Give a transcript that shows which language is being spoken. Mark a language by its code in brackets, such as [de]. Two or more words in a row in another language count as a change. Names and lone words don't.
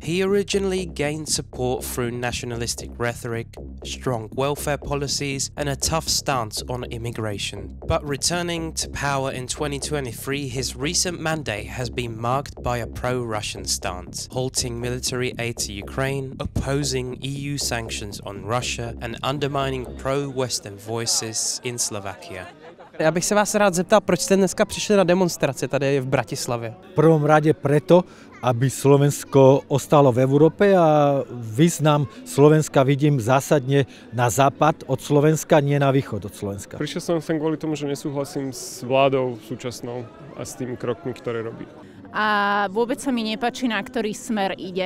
[en] He originally gained support through nationalistic rhetoric, strong welfare policies, and a tough stance on immigration. But returning to power in 2023, his recent mandate has been marked by a pro-Russian stance, halting military aid to Ukraine, opposing EU sanctions on Russia, and undermining pro-Western voices in Slovakia. [cs] Já bych se vás rád zeptal, proč jste dneska přišli na demonstraci tady v Bratislavě? [sk] V prvom rade preto, aby Slovensko ostalo v Európe a význam Slovenska vidím zásadne na západ od Slovenska, nie na východ od Slovenska. Prišiel som sem kvôli tomu, že nesúhlasím s vládou súčasnou a s tými krokmi, ktoré robí. A vôbec sa mi nepáči, na ktorý smer ide.